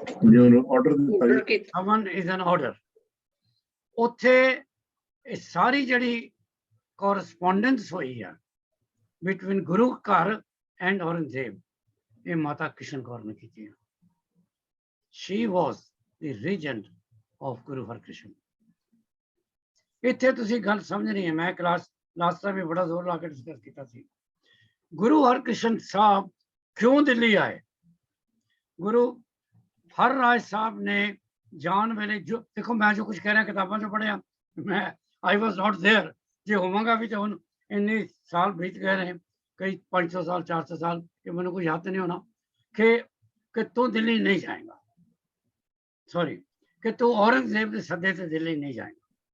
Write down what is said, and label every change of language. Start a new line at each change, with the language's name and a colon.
Punjabi: ਜੇ ਉਹਨੂੰ ਆਰਡਰ ਦਿੱਤਾ
English: order
Punjabi: ਜੀ। ਕੀਤਾ।
English: Summon is an order.
Punjabi: ਉੱਥੇ ਇਹ ਸਾਰੀ ਜਿਹੜੀ ਕੋਰਸਪੋਂਡੈਂਸ ਹੋਈ ਹੈ ਬਿਟਵੀਨ ਗੁਰੂ ਘਰ ਐਂਡ ਔਰੰਗਜ਼ੇਬ, ਇਹ ਮਾਤਾ ਕ੍ਰਿਸ਼ਨ ਕੌਰ ਨੇ ਕੀਤੀ ਹੈ।
English: She was the regent of Guru Harkrishan.
Punjabi: ਇੱਥੇ ਤੁਸੀਂ ਗੱਲ ਸਮਝਣੀ ਹੈ, ਮੈਂ ਕਲਾਸ ਲਾਸਟ ਟਾਈਮ ਵੀ ਬੜਾ ਜ਼ੋਰ ਲਾ ਕੇ ਡਿਸਕਸ ਕੀਤਾ ਸੀ। ਗੁਰੂ ਹਰਕ੍ਰਿਸ਼ਨ ਸਾਹਿਬ ਕਿਉਂ ਦਿੱਲੀ ਆਏ? ਗੁਰੂ ਹਰ ਰਾਏ ਸਾਹਿਬ ਨੇ ਜਾਣ ਵੇਲੇ, ਜੋ ਦੇਖੋ ਮੈਂ ਜੋ ਕੁਝ ਕਹਿ ਰਿਹਾ ਕਿਤਾਬਾਂ 'ਚੋਂ ਪੜ੍ਹਿਆ, ਮੈਂ
English: I was not there,
Punjabi: ਜੇ ਹੋਵਾਂਗਾ ਵੀ ਤਾਂ ਹੁਣ ਇੰਨੇ ਸਾਲ ਬੀਤ ਗਏ ਨੇ, ਕਈ 500 ਸਾਲ 400 ਸਾਲ, ਕਿ ਮੈਨੂੰ ਕੋਈ ਯਾਦ ਨਹੀਂ ਹੋਣਾ ਕਿ ਤੂੰ ਦਿੱਲੀ ਨਹੀਂ ਜਾਏਗਾ, ਸੌਰੀ, ਕਿ ਤੂੰ औरंगजेब ਦੇ ਸੱਦੇ ਤੇ ਦਿੱਲੀ ਨਹੀਂ ਜਾਏਗਾ।